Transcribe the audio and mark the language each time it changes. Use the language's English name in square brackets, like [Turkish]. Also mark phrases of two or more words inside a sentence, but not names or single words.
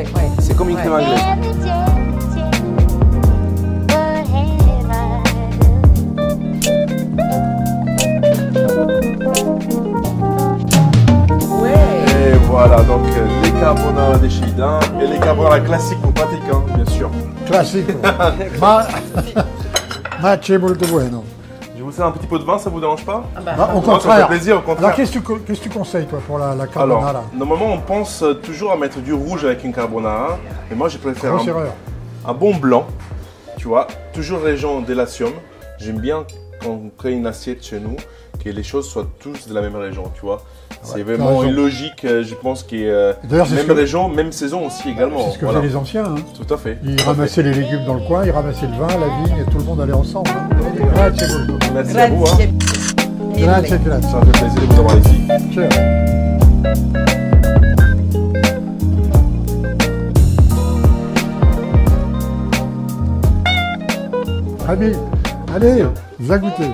[French] c'est comme une crème anglaise. Et voilà, donc les carbonara de chez Ida et les carbonara classiques ou pratiques, hein, bien sûr. [Italian] Classico. Ma c'è molto bueno. [French] Je vous sers un petit pot de vin, ça vous dérange pas? Ah bah, Bah, au Non, ça contraire. fait plaisir, au contraire. Alors qu'est-ce que tu conseilles toi pour la carbonara? Alors, normalement, on pense toujours à mettre du rouge avec une carbonara, mais moi, je préfère Grosse erreur. un bon blanc, tu vois, toujours région de Latium. J'aime bien quand on crée une assiette chez nous, que les choses soient tous de la même région, tu vois. C'est t'as vraiment raison. une logique, je pense, qui est D'ailleurs, c'est même ce que- région, même saison aussi également. C'est ce que Voilà. faisaient les anciens. Hein. Tout à fait. Ils tout à fait. ramassaient les légumes dans le coin, ils ramassaient le vin, la vigne, et tout le monde allait ensemble. Hein. [Italian] Grazie molto. [French] Merci à vous. Hein. [Italian] Grazie, grazie. [French] Ça me fait plaisir de vous avoir ici. Ciao. Ami, allez, vous a goûté.